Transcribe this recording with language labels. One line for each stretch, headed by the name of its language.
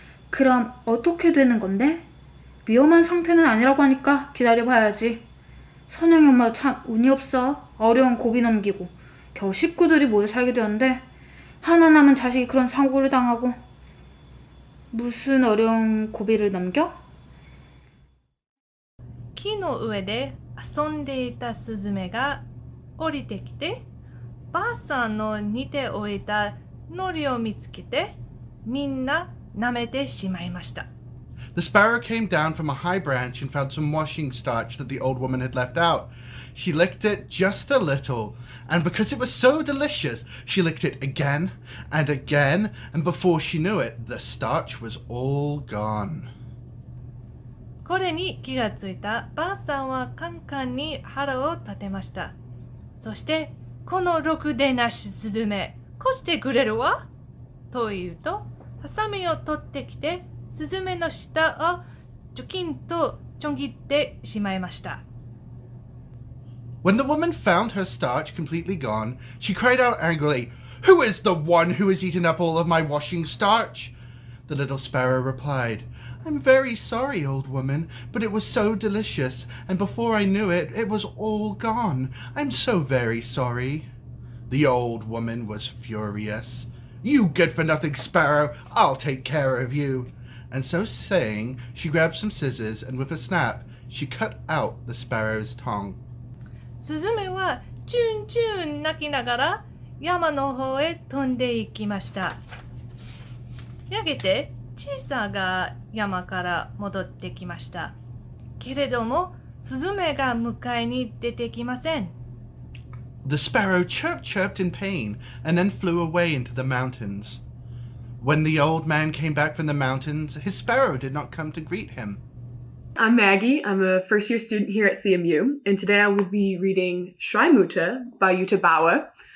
Korean: 그럼 어떻게 되는 건데? 위험한 상태는 아니라고 하니까 기다려봐야지. 선영이 엄마 참 운이 없어. 어려운 고비 넘기고 겨우 식구들이 모여 살게 되었는데 하나 남은 자식이 그런 사고를 당하고. 무슨 어려운 고비를 넘겨?
Japanese: 木の上で遊んでいたスズメが降りてきて、ばあさんの煮ておいた海苔を見つけて、みんな舐めてしまいました。
English: The sparrow came down from a high branch and found some washing starch that the old woman had left out. She licked it just a little, and because it was so delicious, she licked it again and again, and before she knew it, the starch was all gone.
Japanese: これに気がついたばあさんはカンカンに腹を立てました。そして、このろくでなしスズメ、こしてくれるわと言うと、ハサミを取ってきて、スズメの舌をチョキンとちょん切ってしまいました。
English: When the woman found her starch completely gone, she cried out angrily, "Who is the one who has eaten up all of my washing starch?" The little sparrow replied, "I'm very sorry, old woman, but it was so delicious, and before I knew it, it was all gone. I'm so very sorry." The old woman was furious. "You good-for-nothing sparrow, I'll take care of you." And so saying, she grabbed some scissors, and with a snap, she cut out the sparrow's tongue.
Japanese: スズメはチュンチュン鳴きながら山の方へ飛んでいきました。やがて小さが山から戻ってきました。けれども、スズメが迎えに出てきません。
English: The sparrow chirped in pain and then flew away into the mountains. When the old man came back from the mountains, his sparrow did not come to greet him. I'm Maggie. I'm a first-year student here at CMU, and today I will be reading Schreimutter by Jutta Bauer.